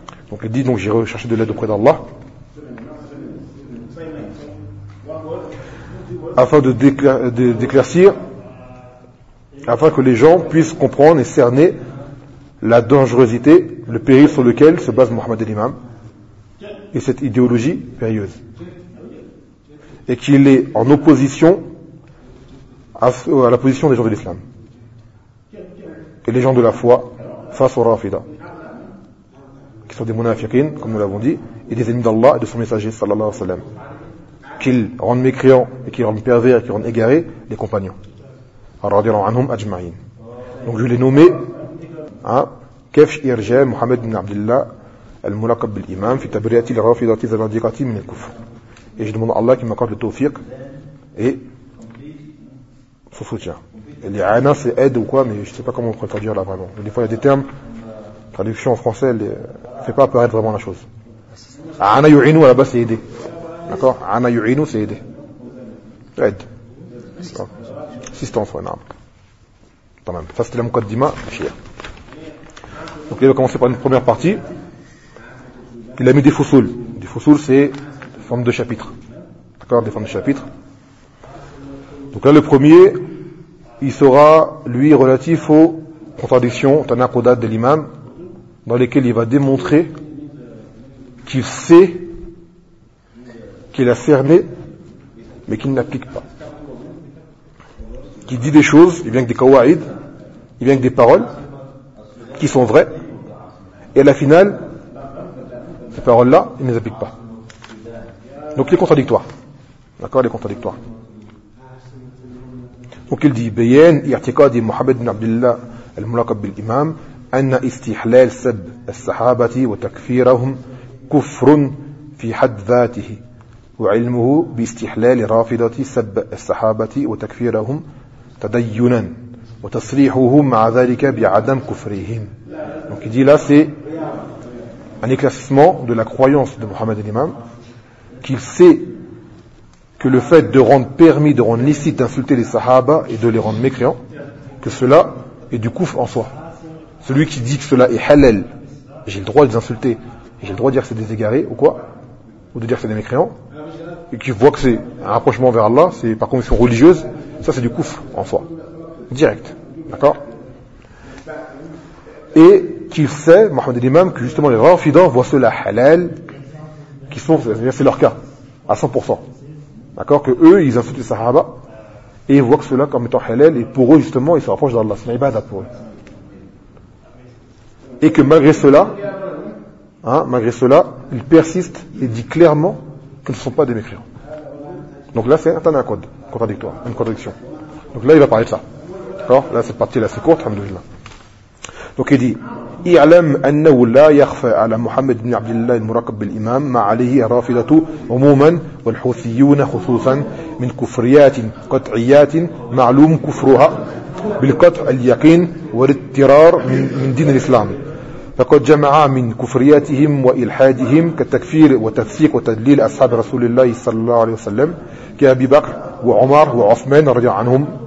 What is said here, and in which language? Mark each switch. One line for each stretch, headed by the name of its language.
French: Donc il dit, donc j'ai recherché de l'aide auprès d'Allah afin d'éclaircir, afin que les gens puissent comprendre et cerner la dangerosité, le péril sur lequel se base Mohammed al-Imam et cette idéologie périlleuse, et qu'il est en opposition à la position des gens de l'islam et les gens de la foi face aux Rafida, qui sont des munafiqines, comme nous l'avons dit, et des ennemis d'Allah et de son messager, sallallahu alayhi wa sallam, qu'ils rendent mécréants et qu'ils rendent pervers et qu'ils rendent égarés les compagnons. Donc je l'ai nommé, hein,
Arabic: كيفش إرجاء محمد بن عبد الله الملقب بالإمام في تبرئتي لرافضة الزنادقة من الكفر يجد من الله كما قال التوفيق
French: et son soutien. Et les ana, c'est aide ou quoi, mais je ne sais pas comment on peut traduire là vraiment. Des fois, il y a des termes, traduction en français, elle ne fait pas apparaître vraiment la chose. Ana yu'inu, à la base, c'est aider. D'accord ? Ana yu'inu, c'est aider. Aide. Assistance, ouais, non. Quand même. Ça, c'était la mukaddima, chier. Donc, il va commencer par une première partie. Il a mis des fusul. Des fusul, c'est forme de chapitre. D'accord ? Des formes de chapitre. Donc là, le premier, il sera, lui, relatif aux contradictions, tanaqudat de l'imam, dans lesquelles il va démontrer qu'il sait, qu'il a cerné, mais qu'il n'applique pas. Qu'il dit des choses, il vient avec des kawaïd, il vient avec des paroles, qui sont vraies, et à la finale, ces paroles-là, il ne les applique pas. Donc il est contradictoire. D'accord, il est contradictoire. Donc il dit
Arabic: بيان اعتقاد محمد بن عبد الله الملقب بالإمام أن استحلال سب الصحابة وتكفيرهم كفر في حد ذاته وعلمه باستحلال رافضة سب الصحابة وتكفيرهم تدينا وتصريحه مع ذلك بعدم كفرهم.
French: Donc il dit là c'est un éclaircissement de la croyance de Mohammed l'imam qu'il sait que le fait de rendre permis, de rendre licite d'insulter les sahaba et de les rendre mécréants, que cela est du kufr en soi. Celui qui dit que cela est halal, j'ai le droit de les insulter, et j'ai le droit de dire que c'est des égarés ou quoi, ou de dire que c'est des mécréants, et qui voit que c'est un rapprochement vers Allah, c'est par conviction religieuse, ça c'est du kufr en soi. Direct. D'accord? Et qu'il sait, Mohammed l'imam, que justement les rafidans voient cela halal, qui sont, c'est leur cas, à 100%. D'accord, que eux, ils insultent les Sahaba et ils voient que cela comme étant halal et pour eux justement, ils se rapprochent d'Allah. C'est l'ibada pour eux. Et que malgré cela, hein, malgré cela, ils persistent et disent clairement qu'ils ne sont pas des mécréants. Donc là, c'est un tanaqud, contradictoire, une contradiction. Donc là, il va parler de ça. D'accord, là, cette partie-là, c'est courte, alhamdoulilah. Donc il dit
Arabic: اعلم أنه لا يخفى على محمد بن عبد الله المراقب بالإمام ما عليه الرافضة عموما والحوثيون خصوصا من كفريات قطعيات معلوم كفرها بالقطع اليقين والاضطرار من دين الإسلام فقد جمع من كفرياتهم وإلحادهم كالتكفير وتفسيق وتدليل أصحاب رسول الله صلى الله عليه وسلم كأبي بكر وعمر وعثمان رضي الله عنهم